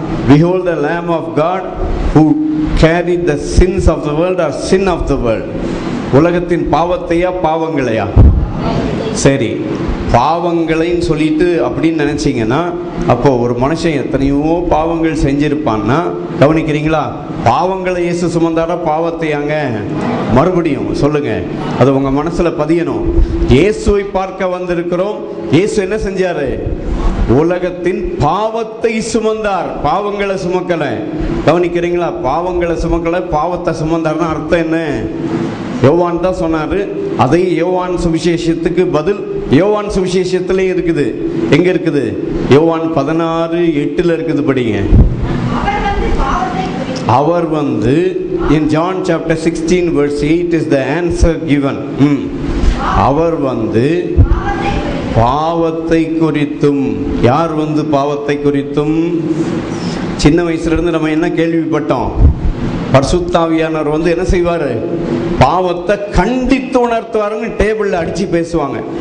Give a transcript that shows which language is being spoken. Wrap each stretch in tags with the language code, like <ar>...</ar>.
<en>Behold the Lamb of God who carried the sins of the world or sin of the world.</en> <ta>உலகத்தின் பாவத்தையா பாவங்களையா? சரி, பாவங்களைன்னு சொல்லிட்டு அப்படின்னு நினைச்சிங்கன்னா அப்போ ஒரு மனுஷன் எத்தனையோ பாவங்கள் செஞ்சிருப்பான்னா, கவனிக்கிறீங்களா? பாவங்களை இயேசு சுமந்தாரா பாவத்தையாங்க? மறுபடியும் சொல்லுங்க, அது உங்க மனசுல பதியணும். இயேசுவை பார்க்க வந்திருக்கிறோம். இயேசு என்ன செஞ்சாரு? உலகத்தின் பாவத்தை சுமந்தார், பாவங்களை சுமக்கல. கவனிக்கிறீங்களா? பாவங்களை சுமக்கல, பாவத்தை சுமந்தார்னா அர்த்தம் என்ன? யோவான் தான் சொன்னாரு. அதை யோவான் சுவிசேஷத்துக்கு பதில் யோவான் சுவிசேஷத்திலே இருக்குது. எங்க இருக்குது? யோவான் 16:8 இருக்குது, படிங்க. அவர் வந்து</ta> <en>in John chapter 16 verse 8 is the answer given.</en> <ta>அவர் வந்து பாவத்தை குறித்தும், யார் வந்து பாவத்தை குறித்தும்? சின்ன வயசுல இருந்து நம்ம என்ன கேள்விப்பட்டோம்? பரிசுத்தாவியானவர் வந்து என்ன செய்வாரு? பாவத்தை கண்டித்து உணர்த்துவாருன்னு டேபிள்ல அடிச்சு பேசுவாங்க.</ta>